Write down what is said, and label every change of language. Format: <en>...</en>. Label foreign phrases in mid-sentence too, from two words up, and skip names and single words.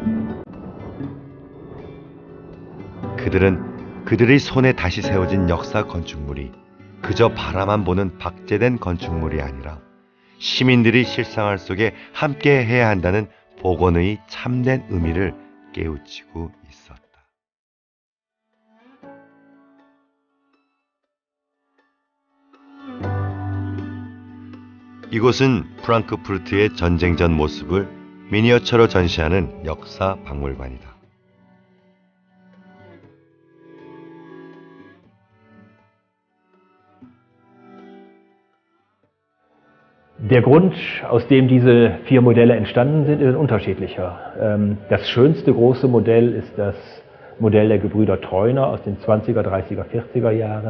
<ko>그들은 그들의 손에 다시 세워진 역사 건축물이 그저 바라만 보는 박제된 건축물이 아니라 시민들이 실생활 속에 함께 해야 한다는 복원의 참된 의미를 깨우치고 있었다. 이곳은 프랑크푸르트의 전쟁 전 모습을 미니어처로 전시하는 역사 박물관이다.</ko> <de>Der Grund, aus dem diese 4 Modelle entstanden sind, ist ein unterschiedlicher. Das schönste große Modell ist das Modell der Gebrüder Treuner aus den 20er, 30er, 40er Jahren.</de>